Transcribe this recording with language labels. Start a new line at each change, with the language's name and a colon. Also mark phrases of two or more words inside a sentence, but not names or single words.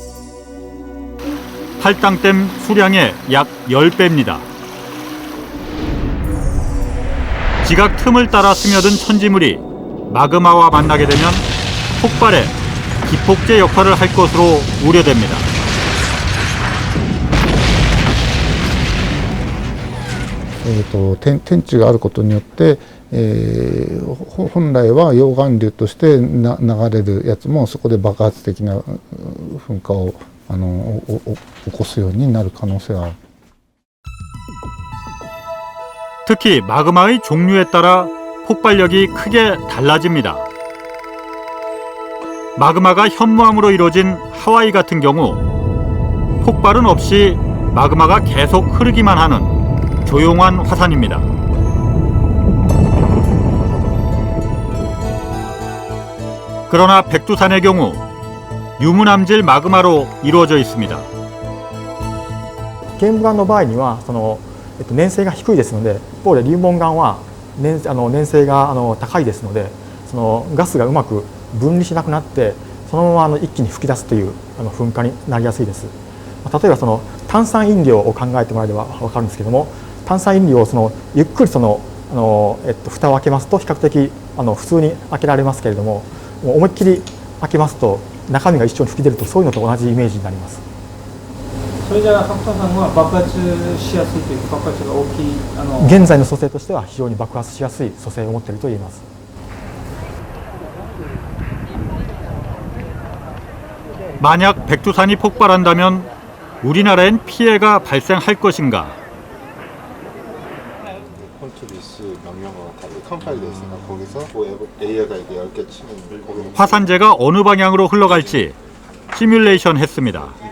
Korean: 팔당댐 수량의 약 10배입니다. 지각 틈을 따라 스며든 천지물이 마그마와 만나게 되면 폭발에 기폭제 역할을 할 것으로 우려됩니다.
Japanese: 天地があることによって、本来は溶岩流として流れるやつもそこで爆発的な噴火を起こすようになる可能性がある。
Korean: 특히 마그마의 종류에 따라 폭발력이 크게 달라집니다. 마그마가 현무암으로 이루어진 하와이 같은 경우 폭발은 없이 마그마가 계속 흐르기만 하는 조용한 화산입니다. 그러나 백두산의 경우 유무남질 마그마로 이루어져 있습니다.
Japanese: 玄武岩の場合には粘性が低いですので、一方で流紋岩は粘性が高いですので、そのガスがうまく分離しなくなってそのまま一気に噴き出すという噴火になりやすいです。例えば炭酸飲料を考えてもらえれば分かるんですけども、炭酸飲料をゆっくり蓋を開けますと比較的普通に開けられますけれども、思いっきり開けますと中身が一緒に吹き出ると、そういうのと同じイメージになります。それじゃあ白土さんは爆発しやすいというか、爆発が大きい現在の組成としては非常に爆発しやすい組成を持っていると言えます。
Korean: 만약 백두산이 폭발한다면 우리나라엔 피해가 발생할 것인가? 화산재가 어느 방향으로 흘러갈지 시뮬레이션 했습니다.